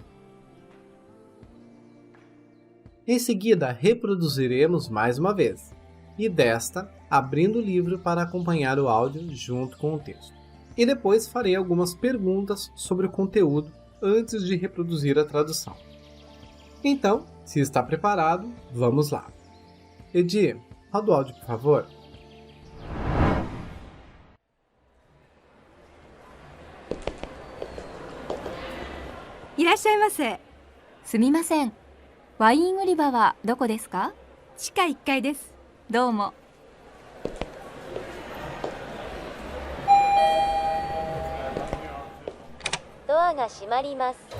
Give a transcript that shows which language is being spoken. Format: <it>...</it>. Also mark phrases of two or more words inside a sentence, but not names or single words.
<pt>Em seguida, reproduziremos mais uma vez, e desta, abrindo o livro para acompanhar o áudio junto com o texto. E depois farei algumas perguntas sobre o conteúdo antes de reproduzir a tradução. Então, Se está preparado, vamos lá. Edi, roda o áudio, por favor.</pt> <ja>いらっしゃいませ。すみません。ワイン売り場はどこですか？地下1階です。どうも。ドアが閉まります。</ja>